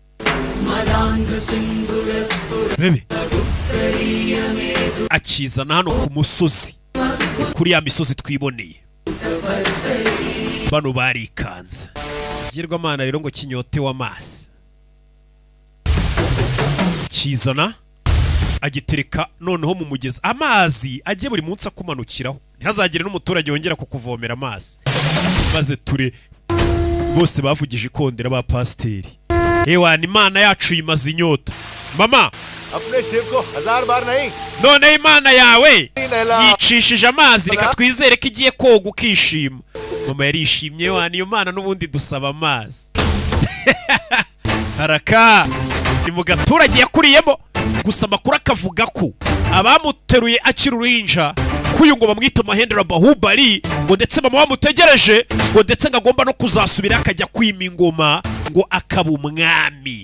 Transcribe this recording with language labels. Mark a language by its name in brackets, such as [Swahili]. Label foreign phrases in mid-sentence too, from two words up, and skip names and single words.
[Kinyarwanda] urebe akizana hano ku musozi kuri ya misozi twiboneye bano barikanze ikigirwamana rero ngo kinyotewe amazi kizana agitereka noneho mu mugezi amazi ajye buri munsi akumanukiraho ntihazagire n'umuturage wongera kukuvomera amazi. Maze ture bose bavugije ikondera ba pasiteri. Ewana Imana yacu yimaze inyota. Mama [Hindi] अपने शिव को 1000 बार नहीं [Kinyarwanda] none Imana yawe yicishije amazi, reka twizere ko igiye koga ukishima. Mama yarishimye, wana iyo Mana n'ubundi dusaba amazi. Haraka ni mu gaturage yakuriyemo, gusa amakuru akavuga ko abamuteruye akiri uruhinja kuyu ngo bamwita Mahendra Bahubali, ngo ndetse mama wamutegereje, ngo ndetse ngagomba no kuzasubira akajya kwima ingoma ngo akaba umwami.